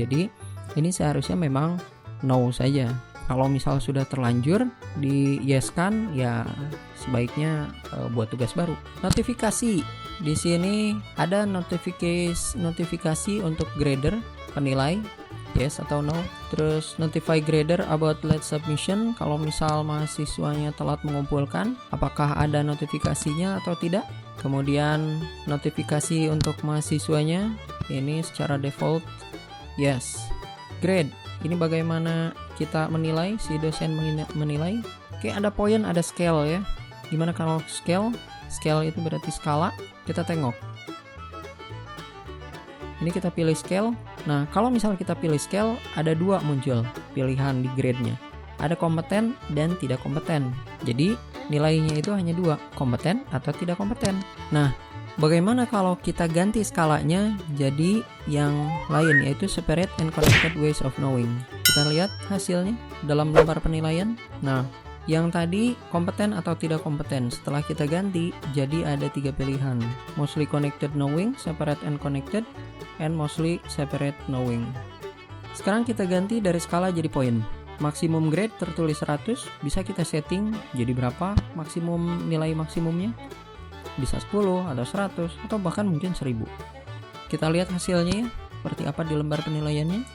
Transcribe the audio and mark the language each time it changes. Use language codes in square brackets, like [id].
[id] Jadi ini seharusnya memang no saja. Kalau misal sudah terlanjur di yes kan, ya sebaiknya buat tugas baru. Notifikasi. Di sini ada notifikasi untuk grader, penilai, yes atau no. Terus [en] notify grader about late submission. [id] Kalau misal mahasiswanya telat mengumpulkan, apakah ada notifikasinya atau tidak. Kemudian notifikasi untuk mahasiswanya, ini secara default yes. Grade, ini bagaimana kita menilai, si dosen menilai. Oke, ada poin, ada scale ya. Gimana kalau scale? Scale itu berarti skala. Kita tengok. Ini kita pilih scale. Nah, kalau misal kita pilih scale, ada 2 muncul pilihan di grade-nya. Ada kompeten dan tidak kompeten. Jadi, nilainya itu hanya 2, kompeten atau tidak kompeten. Nah, bagaimana kalau kita ganti skalanya jadi yang lain, yaitu separate and connected ways of knowing. Kita lihat hasilnya dalam lembar penilaian. Nah, yang tadi kompeten atau tidak kompeten, setelah kita ganti jadi ada 3 pilihan. [en] Mostly connected knowing, separate and connected, and mostly separate knowing. [id] Sekarang kita ganti dari skala jadi poin. Maksimum grade tertulis 100, bisa kita setting jadi berapa maksimum, nilai maksimumnya. Bisa 10 atau 100 atau bahkan mungkin 1000. Kita lihat hasilnya ya, seperti apa di lembar penilaiannya.